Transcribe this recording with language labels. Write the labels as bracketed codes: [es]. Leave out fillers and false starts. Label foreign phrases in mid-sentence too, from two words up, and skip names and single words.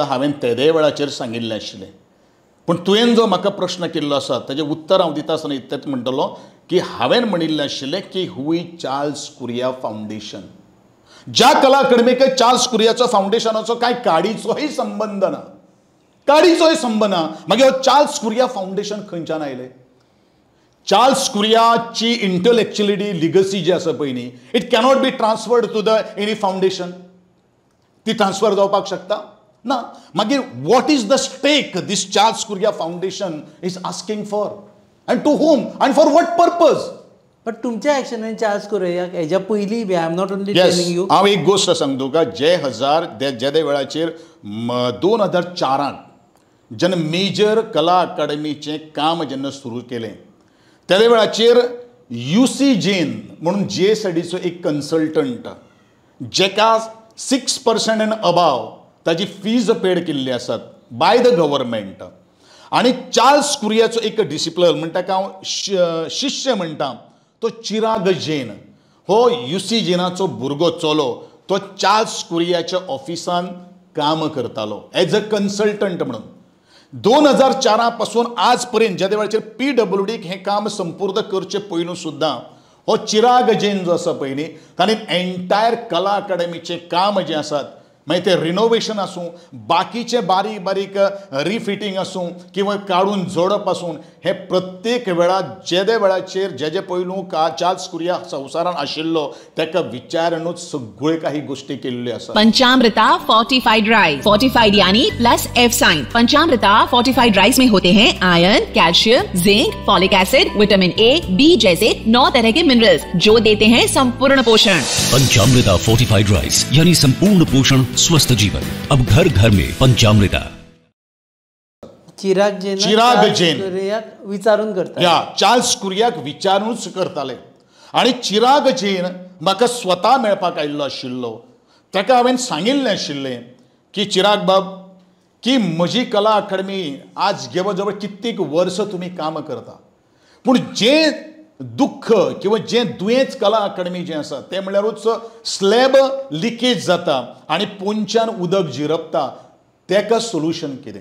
[kok] हांवें तेदे वेळाचेर सांगिल्लें आशिल्लें. पूण तुवें जो म्हाका प्रश्न केल्लो आसा ताजें उत्तर हांव दिता आसतना इतलेंच म्हणटलो की हांवें म्हणिल्लें आशिल्लें की [en] who is Charles Correa Foundation. [kok] ज्या कला अकादमीक चार्ल्स कोरेयाचो फावंडेशनाचो कांय काडीचोय संबंद ना. काडीचोय संबंद ना. मागीर हो चार्ल्स कोरेया फावंडेशन खंयच्यान आयलें? चार्ल्स कोरेयाची [en] intellectuality legacy [kok] जी आसा पळय न्ही, [en] It cannot be transferred to the any foundation. [kok] ती ट्रान्सफर जावपाक शकता ना. [en] मागीर what is the stake this Charles Correa Foundation is asking for and to whom and for what purpose? [kok] बट तुमच्या एक्शनान चार्ल्स कोरेयाक हेज्या पयलीं [en] be I am not only telling you. [kok] हांव एक गोश्ट सांगता तुका. जे वेळाचेर 2004 जेन्ना मेजर कला अकादमीचें काम जेन्ना सुरू केलें त्या वेळाचेर UC जैन म्हणून JSADचो एक कन्सल्टंट जेका 6% [en] and above [kok] ताजी फीज पेड केल्ली आसात [en] by the government. [kok] आनी चार्ल्स कोरेयाचो एक डिसिप्लन म्हणटा हांव शिष्य म्हणटा तो चिराग जैन. हो UC जैनाचो भुरगो चलो तो चार्ल्स कोरेयाच्या ऑफिसान काम करतालो [en] as a consultant [kok] म्हणून. 2004 पासून आज पर्यंत ज्या वेळाचेर PWDक हें काम संपूर्ण करचे पयलू सुद्दां हो चिराग जैन जो आसा पळय न्ही ताणें एंटायर कला अकादमीचें काम जें आसात मागीर तें रिनोवेशन आसूं बाकीचे बारीक बारीक रिफिटींग आसूं किंवा काडून जोडप आसूं हें प्रत्येक वेळार जे वेळाचेर जे पयलू चार्ल्स कोरेया संवसारान आशिल्लो ताका विचारूनच सगळे काही गोष्टी केल्ल्यो आसात. [hi] पंचामृता फोर्टिफाइड राइस. फोर्टिफाइड यानी [en] plus F sign. [hi] पंचामृता फोर्टिफाइड राइस में होते हैं आयरन, कैल्शियम, जिंक, [en] folic acid, [hi] विटामिन A, B जैसे 9 तरह के मिनरल्स जो देते हैं संपूर्ण पोषण. पंचामृता फोर्टिफाइड राइस यानी संपूर्ण पोषण स्वस्थ जीवन. अब घर घर में पंचामृता. [kok] चिराग जैन कोरेयाक विचारून करता. या चार्ल्स कोरेयाक विचारूनच करताले. आनी चिराग जैन म्हाका स्वता मेळपाक आयिल्लो आशिल्लो. ताका हांवें सांगिल्लें आशिल्लें की चिराग बाब की म्हजी कला अकादमी आज जवळ जवळ कित्येक वर्स तुमी काम करता पूण जें दुख्ख किंवा जें दुयेंच कला अकादमी जें आसा तें म्हणल्यारूच [en] slab leakage [kok] जाता आनी पोंच्यान उदक झिरपता तेका सोल्युशन कितें.